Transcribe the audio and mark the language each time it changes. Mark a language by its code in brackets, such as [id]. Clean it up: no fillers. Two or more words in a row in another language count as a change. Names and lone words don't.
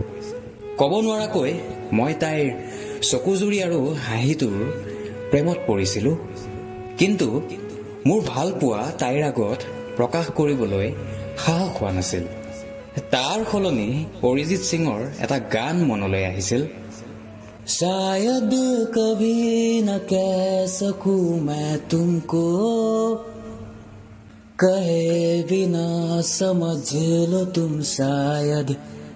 [as] ক'ব নোৱাৰাকৈ মই তাইৰ চকুজুৰি আৰু হাঁহিটোৰ প্ৰেমত পৰিছিলোঁ। কিন্তু মোৰ ভাল পোৱা তাইৰ আগত প্ৰকাশ কৰিবলৈ সাহস হোৱা নাছিল। তাৰ সলনি অৰিজিত সিঙৰ এটা গান মনলৈ আহিছিল। [hi] शायद कभी न कह सकूं मैं तुमको, कहे बिना समझ लो तुम शायद